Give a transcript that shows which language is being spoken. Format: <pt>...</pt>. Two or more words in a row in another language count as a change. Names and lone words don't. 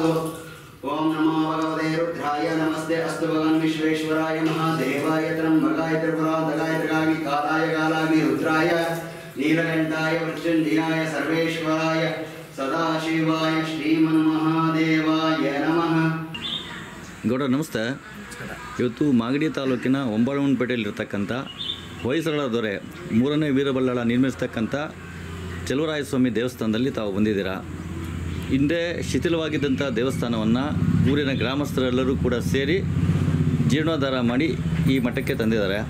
<sa>ओम नमो भगवते रुद्राय नमस्ते अस्तु भगवान् विश्वेश्वराय महादेवाय त्र्यंबकाय त्रिपुरान्तकाय त्रिकाग्नि कालाय कालाग्नि रुद्राय नीलकंठाय मृत्युंजयाय सर्वेश्वराय सदाशिवाय श्रीमन्महादेवाय नमः।</sa> <kn>ಗೌಡ ನಮಸ್ತೆ. ಇವತ್ತು ಮಾಗಡಿ ತಾಲೂಕಿನ ಹೊಂಬಾಳಮ್ಮನಪೇಟೆಯಲ್ಲಿರ್ತಕ್ಕಂಥ ಹೊಯ್ಸಳ ದೊರೆ ಮೂರನೇ ವೀರಬಲ್ಲಾಳ ನಿರ್ಮಿಸ್ತಕ್ಕಂಥ ಚೆಲುವರಾಯಸ್ವಾಮಿ ದೇವಸ್ಥಾನದಲ್ಲಿ ತಾವು ಬಂದಿದ್ದೀರಾ. ಹಿಂದೆ ಶಿಥಿಲವಾಗಿದ್ದಂಥ ದೇವಸ್ಥಾನವನ್ನು ಊರಿನ ಗ್ರಾಮಸ್ಥರೆಲ್ಲರೂ ಕೂಡ ಸೇರಿ ಜೀರ್ಣೋದ್ಧಾರ ಮಾಡಿ ಈ ಮಠಕ್ಕೆ ತಂದಿದ್ದಾರೆ.</kn>